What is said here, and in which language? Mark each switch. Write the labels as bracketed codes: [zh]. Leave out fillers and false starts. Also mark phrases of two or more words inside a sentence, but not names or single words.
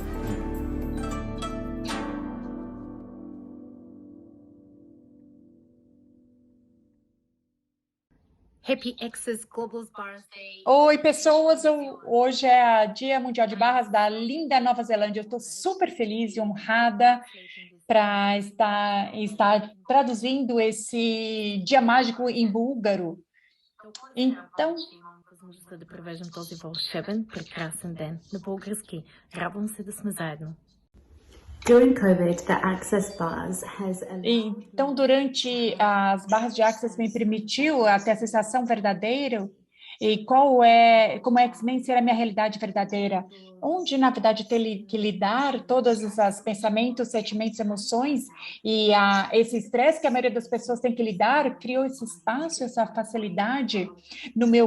[en] Happy Access Global Barras Day. [pt] Oi, pessoas! Hoje é o Dia Mundial de Barras da linda Nova Zelândia. Eu estou super feliz e honrada para estar traduzindo esse dia mágico em búlgaro. Então, [bg] да провеждам този вълшебен, прекрасен ден на български. Радвам се да сме заедно. [en] During COVID, the Access Bars has [pt] Então, durante as barras de Access me permitiu ter a sensação verdadeira e como X-Men ser a minha realidade verdadeira, onde, na verdade, ter que lidar todos esses pensamentos, sentimentos, emoções e esse estresse que a maioria das pessoas tem que lidar, criou esse espaço, essa facilidade no meu